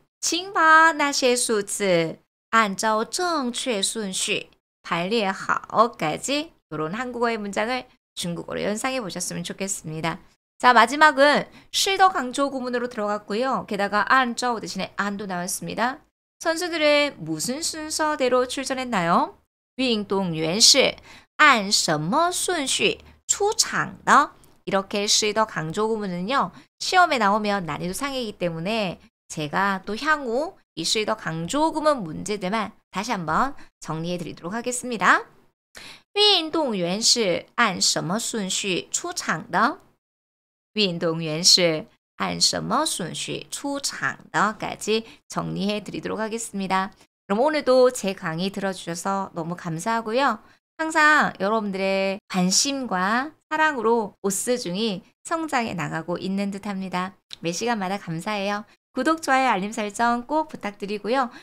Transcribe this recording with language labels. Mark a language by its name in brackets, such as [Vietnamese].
[Chinese] 请把那些数字按照正确顺序排列好 [Korean] 까지 이런 한국어의 문장을 중국어로 연상해 보셨으면 좋겠습니다. 자, 마지막은 실더 강조 구문으로 들어갔고요. 게다가 안저 대신에 안도 나왔습니다. 선수들은 무슨 순서대로 출전했나요? [Chinese] 运动员是按什么顺序出场的? [Korean] 이렇게 실더 강조 구문은요. 시험에 나오면 난이도 상이기 때문에 제가 또 향후 이 실더 강조 구문 문제들만 다시 한번 정리해 드리도록 하겠습니다. [Chinese] 运动员是按什么顺序出场的? 运动员是按什么顺序出场的? [Korean] 까지 정리해 드리도록 하겠습니다. 그럼 오늘도 제 강의 들어주셔서 너무 감사하고요. 항상 여러분들의 관심과 사랑으로 오스중이 성장해 나가고 있는 듯합니다. 매 시간마다 감사해요. 구독, 좋아요, 알림 설정 꼭 부탁드리고요.